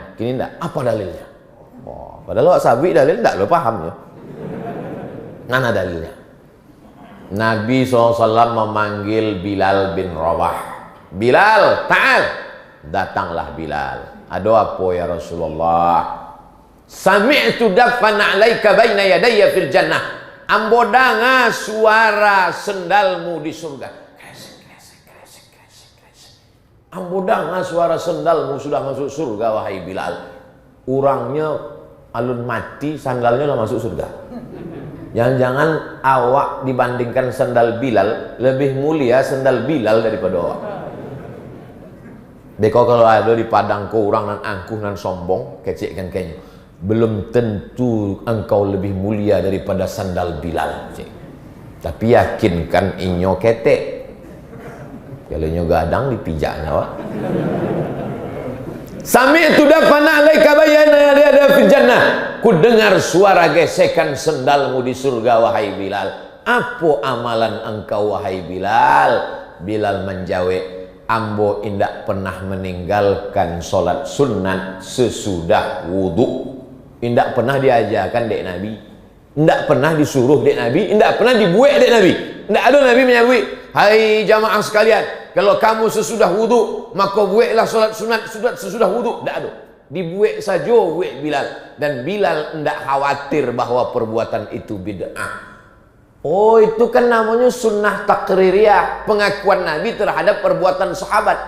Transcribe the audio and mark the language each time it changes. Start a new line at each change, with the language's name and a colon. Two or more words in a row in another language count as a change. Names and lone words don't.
Indonesian: Kini enggak, apa dalilnya? Wah, padahal sabi dalil enggak lo paham ya. Mana dalilnya? Nabi SAW memanggil Bilal bin Rabah. Bilal, ta'al. Datanglah Bilal. Ada apa ya Rasulullah?
Arabic: Sami'tu daffan 'alaika baina yadayya fil jannah.
Indonesian: Ambo dengar suara sendalmu di surga. Kresek, kresek, kresek, kresek, kresek. Ambo dengar suara sendalmu sudah masuk surga wahai Bilal. Orangnya alun mati, sandalnya sudah masuk surga. Jangan-jangan awak dibandingkan sandal Bilal lebih mulia sandal Bilal daripada awak.
Minangkabau: Beko kalau ada di padang kau orang nan angkuh nan sombong, kecik kan kayaknya.
Indonesian: Belum tentu engkau lebih mulia daripada sandal Bilal.
Minangkabau: Cik. Tapi yakinkan inyo ketek. Kalau inyo gadang dipijaknya wak.
Arabic: Sami'tu dafana 'alaika bayana ada fil jannah.
Indonesian: Ku dengar suara gesekan sendalmu di surga wahai Bilal. Apa amalan engkau wahai Bilal? Bilal menjawab,
Minangkabau: ambo indak
Indonesian: pernah meninggalkan solat sunat sesudah wudu.
Minangkabau: Indak pernah diajarkan dek Nabi, indak pernah disuruh dek Nabi, indak pernah dibuat dek Nabi.
Indonesian: Indak ada Nabi menyebut, hai jamaah sekalian, kalau kamu sesudah wudu maka buatlah solat sunat sesudah wudu.
Minangkabau: Indak ada.
Indonesian: Dibuat saja buat Bilal, dan Bilal indak khawatir bahwa perbuatan itu bid'ah. Oh, itu kan namanya
Arabic: sunnah takririyah,
Indonesian: pengakuan Nabi terhadap perbuatan sahabat.